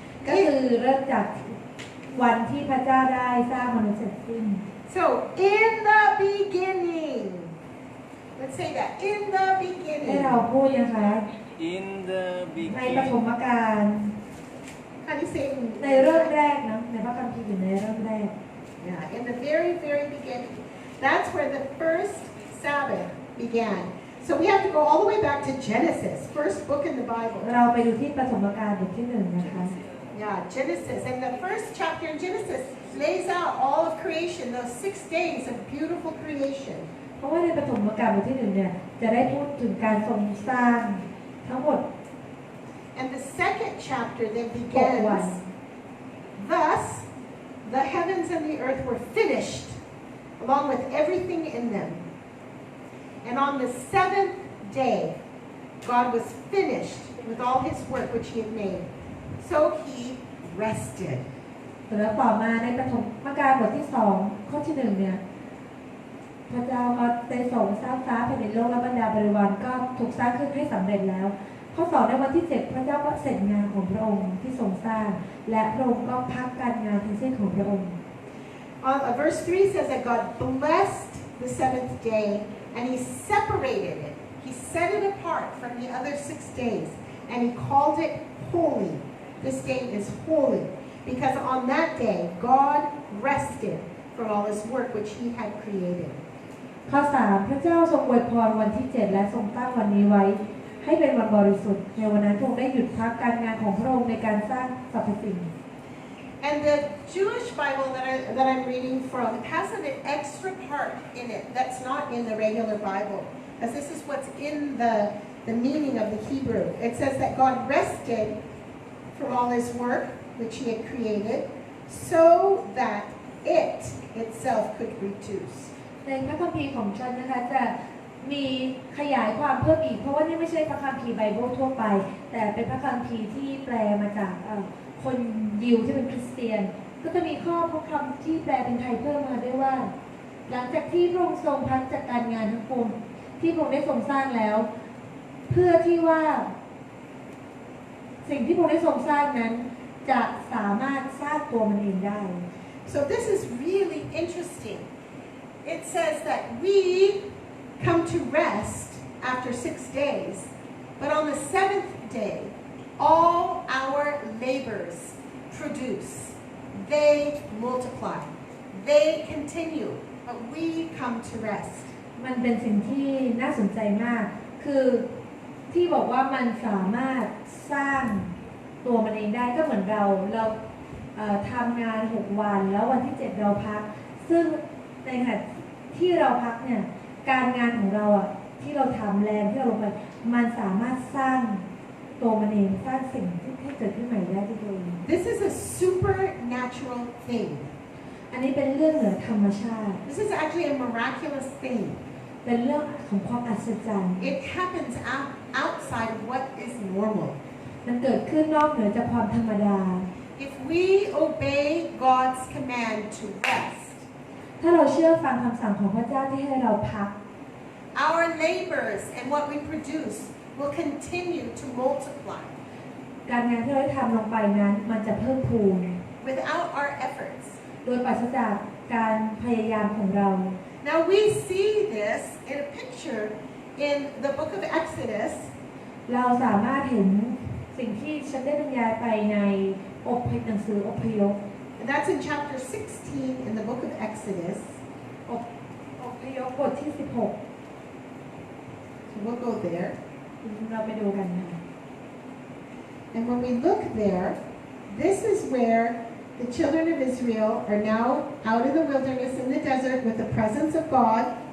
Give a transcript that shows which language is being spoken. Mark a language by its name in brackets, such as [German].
[Thai] ก็คือเริ่มจากวันที่พระเจ้าได้สร้างมนุษย์เสร็จสิ้น [English] So in the beginning, let's say that in the [Thai] ให้ [English] beginning. [Thai] เราพูดนะคะ [English] In the [Thai] ในปฐ [English] beginning. [Thai] มกาล [English] How do you say? [Thai] ในเริ่มแรกนะในพระคัมภีร์อยู่ในเริ่มแรก [English] Yeah, in the very, very beginning. That's where the first Sabbath began. So we have to go all the way back to Genesis, first book in the Bible. [Thai] เราไปดูที่ปฐมกาลบทที่1นะคะ [English] Yeah, Genesis. And the first chapter in Genesis lays out all of creation, those 6 days of beautiful creation. [Thai] เพราะว่าในปฐมกาลบทที่1เนี่ยจะได้พูดถึงการทรงสร้างทั้งหมด [English] And the second chapter then begins, thus the heavens and the earth were finished, along with everything in them. And on the seventh day, God was finished with all his work which he had made. So he rested. [Thai] แล้วต่อมาในปฐมกาลบทที่2ข้อที่1เนี่ยพระเจ้าก็ได้ทรงสร้างฟ้าแผ่นดินโลกและบรรดาบริวารก็ถูกสร้างขึ้นให้สำเร็จแล้วข้อ2ในวันที่7พระเจ้าก็เสร็จงานของพระองค์ที่ทรงสร้างและพระองค์ก็พักการงานทั้งสิ้นของพระองค์ [English] Verse 3 says that God blessed the seventh day and he separated it. He set it apart from the other 6 days and he called it holy. This day is holy because on that day God rested from all his work which he had created. [Thai] ข้อ3พระเจ้าทรงอวยพรวันที่7และทรงตั้งวันนี้ไว้ให้เป็นวันบริสุทธิ์ในวันนั้นพระองค์ได้หยุดพักการงานของพระองค์ในการสร้างสรรพสิ่ง [English] And the Jewish Bible that I'm reading from has an extra part in it that's not in the regular Bible, because this is what's in the meaning of the Hebrew. It says that God rested from all his work which he had created so that it itself could reduce. [Thai] ในพระคัมภีร์ของฉันนะคะจะมีขยายความเพิ่มอีกเพราะว่านี่ไม่ใช่พระคัมภีร์ไบเบิลทั่วไปแต่เป็นพระคัมภีร์ที่แปลมาจากคนยิวที่เป็นคริสเตียนก็จะมีข้อพระคำที่แปลเป็นไทยเพิ่มมาด้วยว่าหลังจากที่พระองค์ทรงพักจากการงานทั้งปวงที่พระองค์ได้ทรงสร้างแล้วเพื่อที่ว่าสิ่งที่พระองค์ได้ทรงสร้างนั้นจะสามารถสร้างตัวมันเองได้ [English] So this is really interesting. It says that we come to rest after 6 days, but on the 7th day, all our labors produce. They multiply. They continue, but we come to rest. [Thai] มันเป็นสิ่งที่น่าสนใจมากคือที่บอกว่ามันสามารถสร้างตัวมันเองได้ก็เหมือนเราทำงาน6วันแล้ววันที่7เราพักซึ่งในขณะที่เราพักเนี่ยการงานของเราที่เราทำแรงที่เราลงไปมันสามารถสร้างตัวมันเองสร้างสิ่งที่เกิดขึ้นใหม่ได้ด้วยตัวเอง [English] This is a supernatural thing. [Thai] อันนี้เป็นเรื่องเหนือธรรมชาติ [English] This is actually a miraculous thing. [Thai] เป็นเรื่องของความอัศจรรย์ [English] It happens outside of what is normal. [Thai] มันเกิดขึ้นนอกเหนือจากความธรรมดา [English] If we obey God's command to rest, [Thai] ถ้าเราเชื่อฟังคำสั่งของพระเจ้าที่ให้เราพัก [English] our labors and what we produce will continue to multiply [Thai] การงานที่เราได้ทำลงไปนั้นมันจะเพิ่มพูน [English] without our efforts. [Thai] โดยปราศจากการพยายามของเรา [English] Now we see this in a picture in the book of Exodus. [Thai] เราสามารถเห็นสิ่งที่ฉันได้บรรยายไปในหนังสืออพยพ [English] And that's in chapter 16 in the book of Exodus. [Thai] อพยพบทที่ [English] So we'll go there. [Thai] เราไปดูกันนะคะ [English] And when we look there, this is where the children of Israel are now out in the wilderness in the desert with the presence of God.